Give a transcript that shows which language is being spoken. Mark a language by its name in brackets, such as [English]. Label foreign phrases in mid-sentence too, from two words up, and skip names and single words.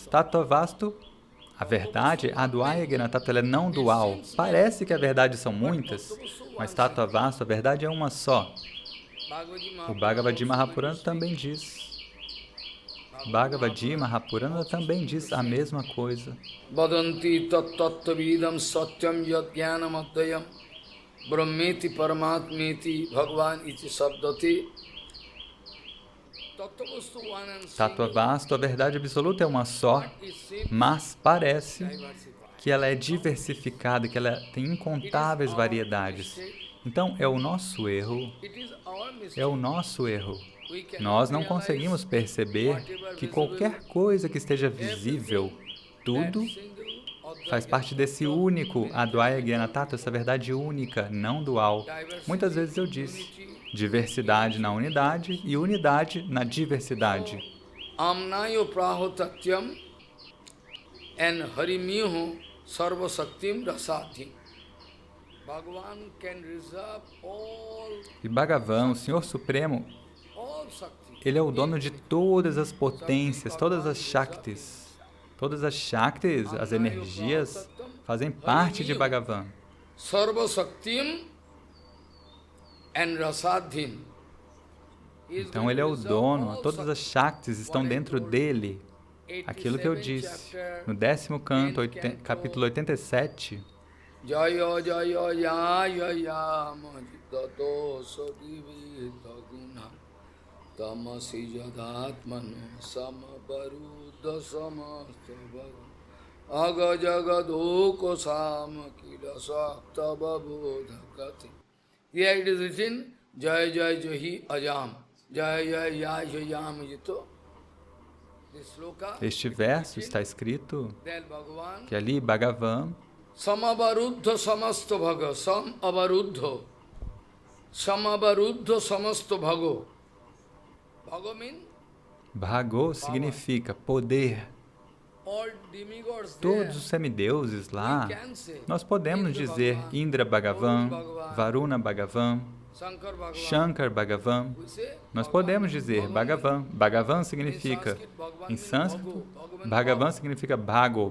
[Sanskrit] Tattva Vastu, [Portuguese] a verdade, [Sanskrit] a Advaya Gyan Tattva, [Portuguese] ela é não dual. Parece que a verdade são muitas, mas [Sanskrit] Tattva Vastu, [Portuguese] a verdade é uma só. O Bhagavad Mahapurana também diz. Bhagavad Mahapurana também diz a mesma coisa. [Sanskrit] Vadanti tattvavidam satyam yad jnanam advayam brahmeti paramatmeti bhagavan iti sabdati. Tattva Vastu, [Portuguese] a verdade absoluta é uma só, mas parece que ela é diversificada, que ela tem incontáveis variedades. Então, é o nosso erro. É o nosso erro. Nós não conseguimos perceber que qualquer coisa que esteja visível, tudo faz parte desse único [Sanskrit] Advaya Gyan Tattva, [Portuguese] essa verdade única, não dual. Muitas vezes eu disse, diversidade na unidade e unidade na diversidade. [Sanskrit] Amnayo prahotatyam and harimiho sarvasaktim rasatim. [Portuguese] E Bhagavan, o Senhor Supremo, Ele é o dono de todas as potências, todas as Shaktis. Todas as Shaktis, as energias, fazem parte de Bhagavan. Então Ele é o dono, todas as Shaktis estão dentro dele. Aquilo que eu disse no 10º canto, capítulo 87, [Sanskrit] Jaya Jaya Jaya Yama Jitato Sadivita Guna Tamasi Jadatmano Samabaruddha Samasta Bhagavan Aga Jagadoko Samakila Sakta Babodhakati. [English] Here it is written [Sanskrit] Jaya Jaya Jahi Ajam Jaya Jaya Jaya Yama Jito. [Portuguese] Este verso está escrito que ali Bhagavan [Sanskrit] Samabaruddha samasto bhaga, samabaruddha samasto bhago. [Portuguese] Bhago significa poder. Todos os semideuses lá, nós podemos dizer Indra Bhagavan, Varuna Bhagavan, Shankar Bhagavan. Nós podemos dizer Bhagavan. Bhagavan significa, em sânscrito, Bhagavan significa Bhago.